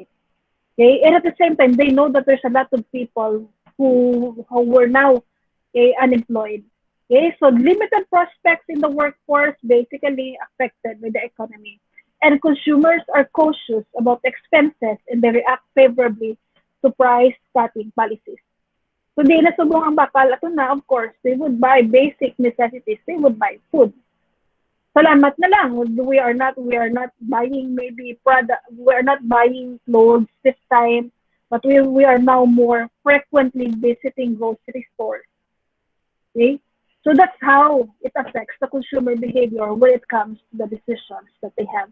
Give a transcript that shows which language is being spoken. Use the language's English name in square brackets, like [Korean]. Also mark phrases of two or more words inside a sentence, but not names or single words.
[English] Okay, and at the same time, they know that there's a lot of people who were now, okay, unemployed. Okay, so limited prospects in the workforce basically affected by the economy. And consumers are cautious about expenses and they react favorably to price cutting policies. [Hiligaynon] So di na subong ang bakal ato na, [English] of course, they would buy basic necessities. They would buy food. [Filipino] Salamat na lang. [English] We are not buying maybe product. We are not buying clothes this time, but we are now more frequently visiting grocery stores. Okay? So that's how it affects the consumer behavior when it comes to the decisions that they have.